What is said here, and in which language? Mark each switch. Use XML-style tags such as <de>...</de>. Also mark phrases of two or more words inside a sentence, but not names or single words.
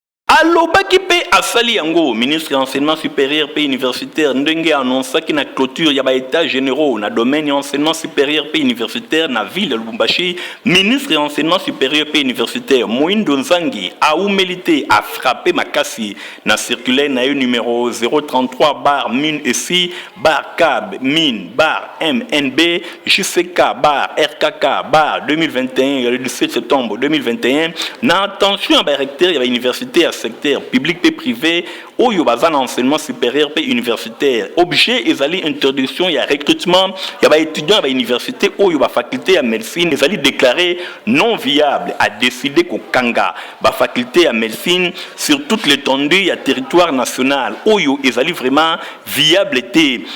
<ln>Alobaki pe asali yango, ministre ya</ln> <fr>enseignement supérieur</fr> <ln>pe universitaire, ndenge annonçaki na clôture ya ba</ln> <fr>états généraux</fr> <ln>na domaine ya</ln> <fr>enseignement supérieur</fr> <ln>pe universitaire na ville ya Lubumbashi.</ln> <fr>Ministre ya enseignement supérieur pe universitaire Moindo Nzangi</fr> <ln>aumeli te,</ln> <fr>a frappé</fr> <ln>makasi na</ln> <fr>circulaire</fr> <ln>na ye</ln> <fr>numéro zéro trente-trois barre mine E C barre cab mine barre M N B J C K barre R K K barre deux mille vingt et un, le dix-sept septembre deux mille vingt et un,</fr> <ln>na attention ya ba recteur ya ba université ya</ln> <fr>secteur public</fr> <ln>pe privé oyo baza na</ln> <fr>enseignement supérieur</fr> <ln>pe universitaire. Objet ezali interdiction ya recrutement ya ba étudiants ya ba université oyo ba faculté ya médecine ezali</ln> <fr>déclaré non viable, a décidé</fr> <ln>kokanga ba faculté ya médecine</ln> <fr>sur toute l'étendue</fr> <ln>ya</ln> <fr>territoire national</fr> <ln>oyo ezali</ln> <fr>vraiment viable</fr> <ln>te.</ln>